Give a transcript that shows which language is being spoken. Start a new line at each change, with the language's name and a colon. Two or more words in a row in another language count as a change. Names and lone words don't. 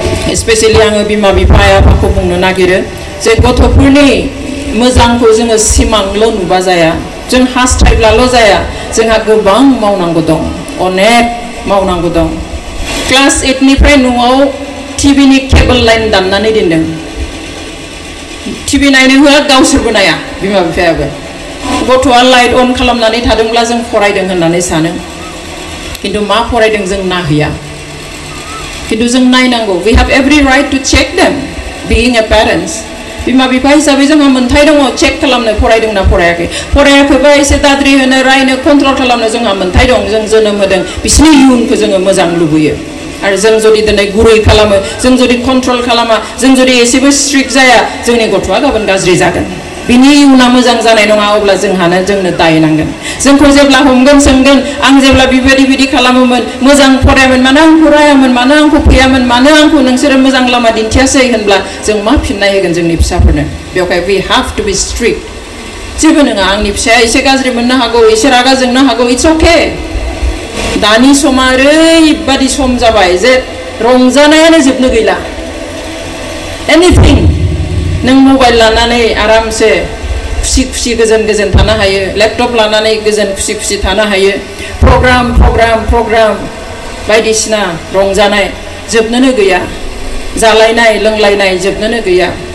Bodo: स्पेशेलि आङो बिमा बिफा आफाखौ बुंनो नागिरो जे गथ'फोरनि मोजांखौ जोङो सिमांल' नुबा जाया जों हास्थायब्लाल' जाया जोंहा गोबां मावनांगौ दं अनेक मावनांगौ दं क्लास 8 निफ्राय न'आव
English: TV cable line
Bodo: दाननानै दोनदों टिभि नायनो होआ गावसोरबो नाया बिमा बिफायाबो गथ'आ
English: light on
Bodo: खालामनानै थादोंब्ला जों फरायदों होननानै सानो किन्तु मा फरायदों जों नाहैया किन्तु जों नायनांगौ
English: we have every right to check them being a parents
Bodo: बिमा बिफा हिसाबै जोंहा मोन्थाय दङ चेक खालामनो फरायदोंना फरायाखै फरायाखैबा एसे दाद्रि होनो रायनो कन्ट्रल खालामनो जोंहा मोन्थाय दं जों जोनोम होदों बिसिनि इयुनखौ जोङो मोजां लुबैयो आरो जों जुदि दिनै गुरै खालामो जों जुदि कन्ट्रल खालामा जों जुदि एसेबो स्ट्रिक्ट जाया जोंनि गथ'आ गाबोन गाज्रि जागोन बिनि इयुना मोजां जानाय नङा अब्ला जोंनो दाय नांगोन जोंखौ जेब्ला हमगोन सोंगोन आं जेब्ला बिबायदि खालामोमोन मोजां फरायामोन मानो आं फरायामोन मानो आंखौ फैयामोन मानो आंखौ नोंसोरो मोजां लामा दिन्थियासै होनब्ला जों मा फिननाय होगोन जोंनि फिसाफोरनो बेवहाय
English: we have to be
Bodo: स्ट्रिक्ट जेबो नङा आंनि फिसाया एसे गाज्रि मोननो हागौ एसे रागा जोंनो हागौ
English: it's okay
Bodo: दानि समा ओरैबादि सम जाबाय जे रंजानायानो जोबनो गैला एनिथिं नों मबाइल लानानै आरामसे खुसि खुसि गोजोन गोजोन थानो हायो लेपटप लानानै गोजोन खुसि खुसि थानो हायो प्रग्राम बायदिसिना रंजानाय जोबनोनो गैया जालायनाय लोंलायनाय जोबनोनो गैया